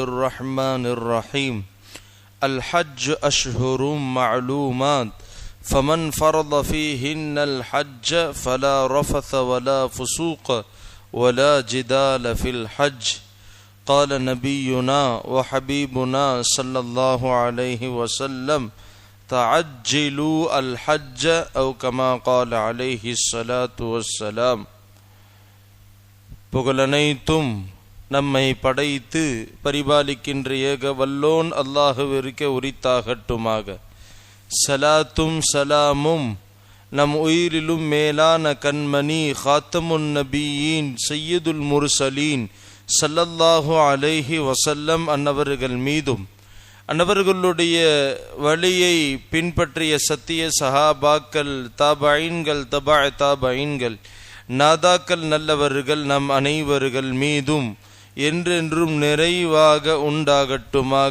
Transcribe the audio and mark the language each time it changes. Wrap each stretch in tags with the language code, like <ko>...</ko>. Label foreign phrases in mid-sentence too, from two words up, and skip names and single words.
<ar>الرحمن الرحيم الحج أشهر معلومات فمن فرض فيهن الحج فلا رفث ولا فسوق ولا جدال في الحج قال نبينا وحبيبنا صلى الله عليه وسلم تعجلوا الحج أو كما قال عليه الصلاة والسلام.</ar> <ta>புகழனைத்தும் நம்மை படைத்து பரிபாலிக்கின்ற ஏக வல்லோன் அல்லாஹ்விற்கு உரித்தாகட்டுமாக. சலாத்தும் சலாமும் நம் உயிரிலும் மேலான கண்மணி காத்தமுன் நபியின்</ta> <ar>سيد المرسلين صلى الله عليه وسلم</ar> <ta>அன்னவர்கள் மீதும் அன்னவர்களுடைய வழியை பின்பற்றிய சத்திய சஹாபாக்கள் தாபஈன்கள் தாபஈன்கள் நாதாக்கள் நல்லவர்கள் நம் அனைவர்கள் மீதும் என்றென்றும் நிறைவாக உண்டாகட்டுமாக.</ta>